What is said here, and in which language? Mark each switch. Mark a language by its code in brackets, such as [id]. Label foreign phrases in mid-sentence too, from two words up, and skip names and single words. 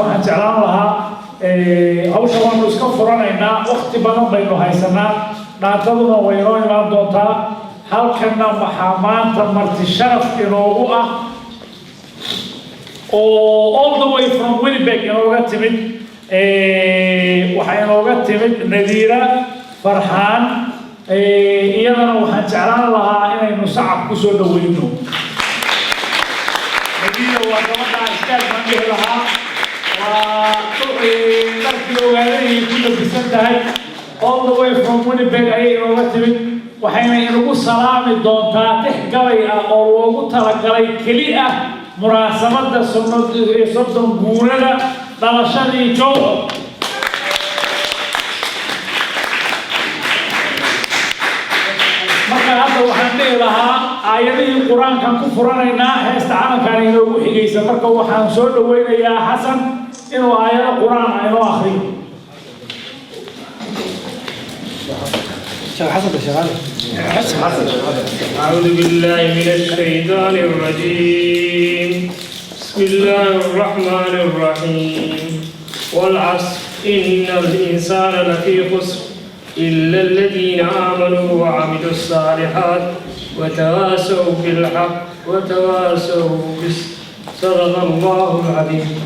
[so] jeclaan lahaa hawsha waanu iska furanaynaa waqti badan baynu haysanaa dhaantaduna way inoo imaan doontaa halkana waxaa maanta marti sharaf inoogu ah oo [en] all the way from Winnipeg [so] inooga timid waxaa inooga timid Nadiira Farxaan iyadana waxaan jeclaan lahaa inaynu sacab ku soo dhaweyno Nadiira waa gabadha iskaal baan dhihi lahaa darkii ogaadayay ku labisan tahay [en] all the way from Winnipeg [so] ayay inooga timid waxayna inagu salaami doontaa tix gabay ah oo loogu talagalay keli ah munaasabadda soddon guurada dhalashadii Joe marka hadda waxaan dhihi lahaa aayadihii qur-aankan ku furanaynaa heesta calankan inoogu xigaysa marka waxaan soo dhaweynayaa xasan inuu aayado qur-aan inoo akhriyo [ar] أعوذ بالله من الشيطان الرجيم بسم الله الرحمن الرحيم والعصر إن الإنسان لفي خسر إلا الذين آمنوا وعملوا الصالحات وتواصوا بالحق وتواصوا بالصبر صدق الله العظيم